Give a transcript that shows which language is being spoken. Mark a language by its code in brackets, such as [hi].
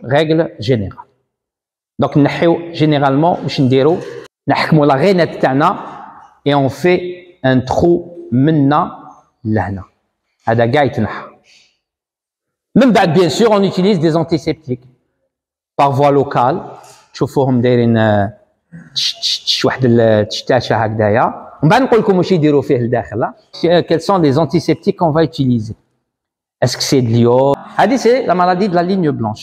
[fr] Règle générale. Donc, généralement, [ar] نحكموا [fr] la rainette [ar] تاعنا [fr] et on fait un trou [ar] منا لهنا. هذا كاع يتنحى. من بعد [fr] bien sûr, on utilise des antiseptiques par voie locale. [ar] تشوفوهم دايرين واحد التشتاشه هكذايا. ومن بعد نقول لكم واش يديروا فيه لداخل. [fr] Quels sont les antiseptiques qu'on va utiliser? Est-ce que c'est de l'iode? [ar] هذه [fr] c'est la maladie de la ligne blanche.